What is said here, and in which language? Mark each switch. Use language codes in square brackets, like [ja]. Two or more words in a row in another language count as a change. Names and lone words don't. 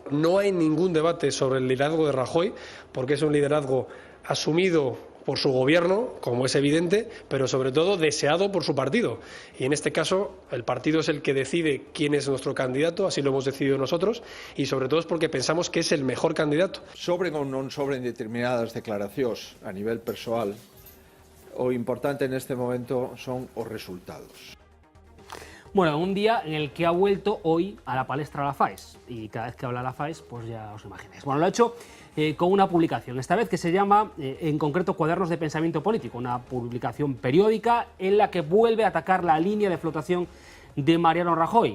[es] No hay ningún debate sobre el liderazgo de Rajoy, porque es un liderazgo asumido por su gobierno, como es evidente, pero sobre todo deseado por su partido. Y en este caso, el partido es el que decide quién es nuestro candidato, así lo hemos decidido nosotros, y sobre todo es porque pensamos que es el mejor candidato. [gl] Sobren ou non sobren determinadas declaracións a nivel persoal, o importante en este momento son os resultados. [es] Bueno, un día en el que ha vuelto hoy a la palestra la FAES, y cada vez que habla la FAES, pues ya os imagináis. Bueno, lo ha hecho con una publicación, esta vez que se llama, en concreto, Cuadernos de Pensamiento Político, una publicación periódica en la que vuelve a atacar la línea de flotación de Mariano Rajoy.